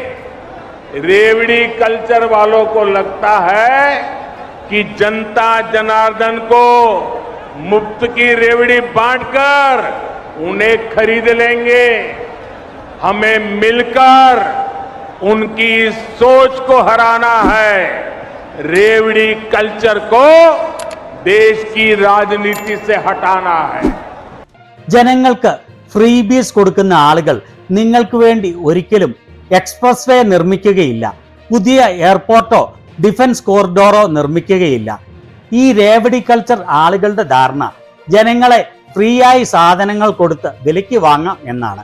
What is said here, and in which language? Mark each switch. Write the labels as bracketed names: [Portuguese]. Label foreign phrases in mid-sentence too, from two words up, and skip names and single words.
[Hindi] रेवड़ी कल्चर वालों को लगता है कि जनता जनार्दन को मुफ्त की रेवड़ी बांटकर उन्हें खरीद लेंगे. हमें मिलकर उनकी इस सोच को हराना है. रेवड़ी कल्चर को देश की राजनीति से हटाना है. [Malayalam] ജനങ്ങൾക്ക് ഫ്രീ ബീസ് കൊടുക്കുന്ന ആളുകൾ നിങ്ങൾക്ക് വേണ്ടി ഒരിക്കലും എക്സ്പ്രസ് വേ നിർമ്മിക്കുകയില്ല, പുതിയ എയർപോർട്ടോ [English] defence corridor [Malayalam] നിർമ്മിക്കുകയില്ല. ഈ രേവടി കൾച്ചർ ആളുകളുടെ ധാരണ ജനങ്ങളെ ഫ്രീ ആയി സാധനങ്ങൾ കൊടുത്ത് വിലയ്ക്ക് വാങ്ങാം എന്നാണ്.